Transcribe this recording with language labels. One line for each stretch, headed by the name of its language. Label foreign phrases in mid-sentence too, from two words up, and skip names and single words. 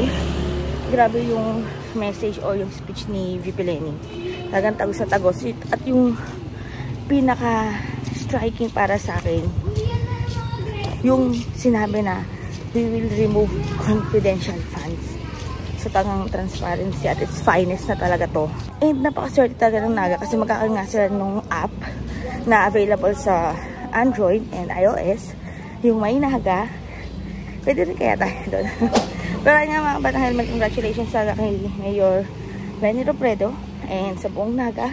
Filipino: Grabe yung message o yung speech ni VP Leni. Talagang tagos sa tagos. At yung pinaka-striking para sa akin, yung sinabi na,
English: we will remove confidential funds.
Filipino: So talagang
English: transparency at its finest
Filipino: na talaga to. And napaka-swerte talaga ng Naga kasi magkakaroon nga sila nung app na available sa Android and iOS. Yung may Naga, pwede rin kaya tayo doon. Pero nga mga batang helmet, congratulations sa kay Mayor Leni Robredo and sa buong Naga.